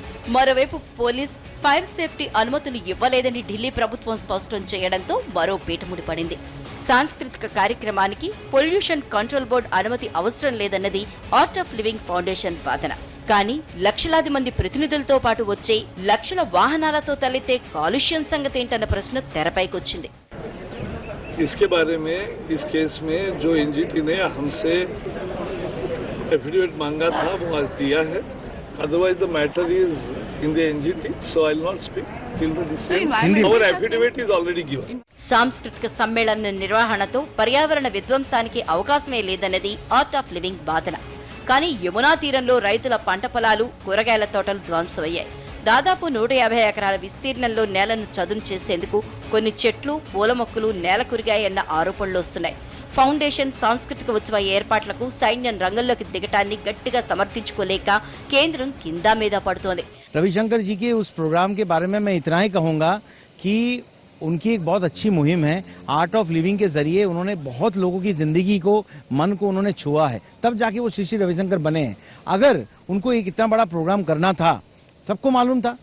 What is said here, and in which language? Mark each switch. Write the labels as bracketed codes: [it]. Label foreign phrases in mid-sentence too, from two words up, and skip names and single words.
[te] మరోవైపు పోలీస్, [en] fire safety [te] అనుమతులు ఇవ్వలేదని ఢిల్లీ ప్రభుత్వం స్పష్టం చేయడంతో మరో పీటముడి పడింది. సాంస్కృతిక కార్యక్రమానికి [en] pollution control board [te] అనుమతి అవసరం లేదన్నది ఆర్ట్ ఆఫ్ లివింగ్ ఫౌండేషన్ వాదన. కానీ లక్షలాది మంది ప్రతినిధులతో పాటు వచ్చే లక్షల వాహనాలతో తలెత్తే కాలుష్యం సంగతి ఏంటన్న ప్రశ్న తెరపైకొచ్చింది. [hi] इसके बारे में इस केस में जो एनजीटी ने हमसे एफिडेविट मांगा था वो आज दिया है. [en] Otherwise the matter is in the NGT, so I'll not speak till the decision. Our affidavit is already given. [te] సాంస్కృతిక సమ్మేళన నిర్వహణతో పర్యావరణ విధ్వంసానికి అవకాశమే లేదన్నది ఆర్ట్ ఆఫ్ లివింగ్ వాదన. కానీ యమునా తీరంలో రైతుల పంట పొలాలు, కూరగాయల తోటలు ధ్వంసమయ్యాయి. దాదాపు 150 ఎకరాల విస్తీర్ణంలో నేలను చదును చేసేందుకు కొన్ని చెట్లు, పూల మొక్కలు నేల కురిగాయన్న ఆరోపణలు వస్తున్నాయి. ఫౌండేషన్ సాంస్కృతిక ఉత్సవ ఏర్పాట్లకు సైన్యం రంగంలోకి దిగటాన్ని గట్టిగా సమర్థించుకోలేక కేంద్రం కిందా మీద పడుతోంది. [hi] रविशंकर जी के उस प्रोग्राम के बारे में मैं इतना ही कहूंगा कि उनकी एक बहुत अच्छी मुहिम है. आर्ट ऑफ लिविंग के जरिए उन्होंने बहुत लोगों की जिंदगी को, मन को उन्होंने छुआ है. तब जाके वो श्री रविशंकर बने हैं. अगर उनको एक इतना बड़ा प्रोग्राम करना था, सबको मालूम था.